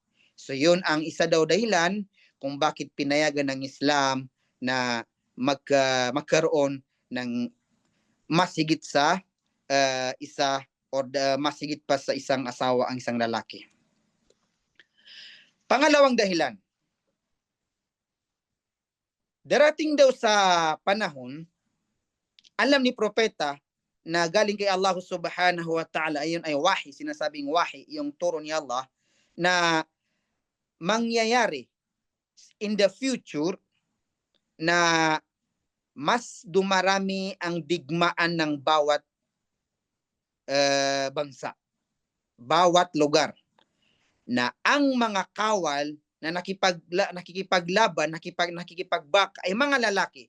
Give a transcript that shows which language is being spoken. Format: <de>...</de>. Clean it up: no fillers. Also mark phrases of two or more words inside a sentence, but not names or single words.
<tl>So yun ang isa daw dahilan kung bakit pinayagan ng Islam na magkaroon ng mas higit sa isa or mas higit pa sa isang asawa ang isang lalaki. Pangalawang dahilan, darating daw sa panahon, alam ni Propeta na galing kay Allah</tl> <ar>سبحانه وتعالى,</ar> <tl>ayun ay wahi, sinasabing wahi, yung turo ni Allah, na mangyayari</tl> <en>in the future</en> <tl>na mas dumarami ang digmaan ng bawat bansa, bawat lugar, na ang mga kawal na nakikipaglaban, nakikipagbak ay mga lalaki.</tl>